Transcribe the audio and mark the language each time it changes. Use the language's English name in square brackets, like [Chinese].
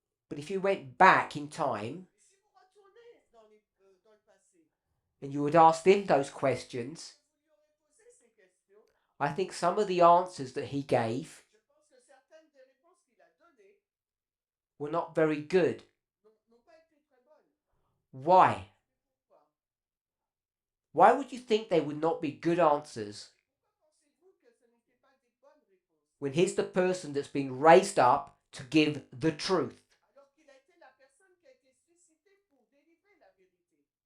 [English] but if you went back in time [French] Mais si vous retournez dans le passé, [English] and you would ask him those questions, [French] vous lui aurez posé ces questions, [English] I think some of the answers that he gave [French] je pense que certaines des réponses qu'il a données [English] were not very good. [French] n'ont pas été très bonnes. [English] Why? [French] Pourquoi? [English] Why would you think they would not be good answers [French] Pourquoi pensez-vous que ce n'étaient pas des bonnes réponses? [English] when he's the person that's been raised up to give the truth? [French] Alors qu'il a été la personne qui a été suscitée pour délivrer la vérité.